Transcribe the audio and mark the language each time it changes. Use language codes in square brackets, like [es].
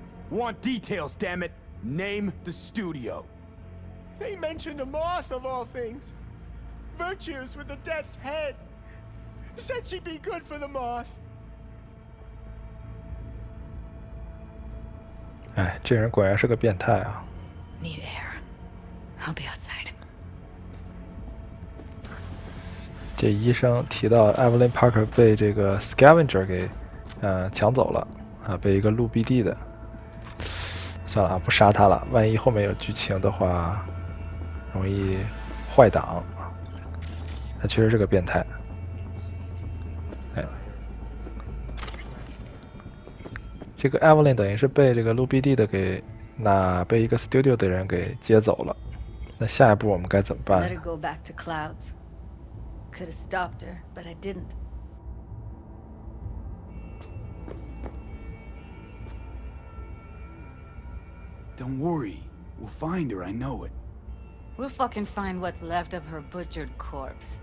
[en] Want details, damn it! Name the studio. They mentioned a moth of all things. Virtues with the death's head. Said she'd be good for the moth. [zh] 哎，这人果然是个变态啊！ [en] Need air. I'll be outside. [zh] 这医生提到 Evelyn Parker 被这个 scavenger 给抢走了啊，被一个路 BD 的。算了啊，不杀他了，万一后面有剧情的话，容易坏档。他确实是个变态。哎，这个 Evelyn 等于是被这个路 BD 的给被一个 studio 的人给接走了。那下一步我们该怎么办 [en] Let her go back to Clouds. Could have stopped her, but I didn't. Don't worry. We'll find her, I know it. We'll fucking find what's left of her butchered corpse.